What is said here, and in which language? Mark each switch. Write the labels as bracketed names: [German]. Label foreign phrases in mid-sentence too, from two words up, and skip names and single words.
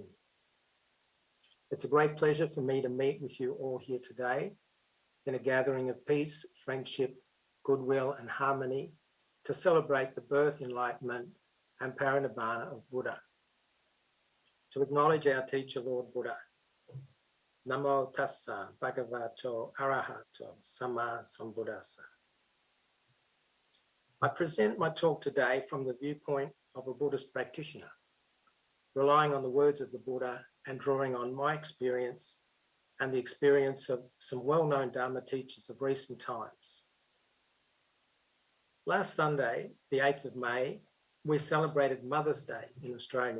[English] It's a great pleasure for me to meet with you all here today in a gathering of peace, friendship, goodwill, and harmony to celebrate the birth, enlightenment, and parinibbana of Buddha. To acknowledge our teacher, Lord Buddha. [Pali] Namo tassa bhagavato arahato sama sambuddhassa. [English] I present my talk today from the viewpoint of a Buddhist practitioner, relying on the words of the Buddha and drawing on my experience and the experience of some well-known Dharma teachers of recent times. Last Sunday, the 8th of May, we celebrated Mother's Day in Australia.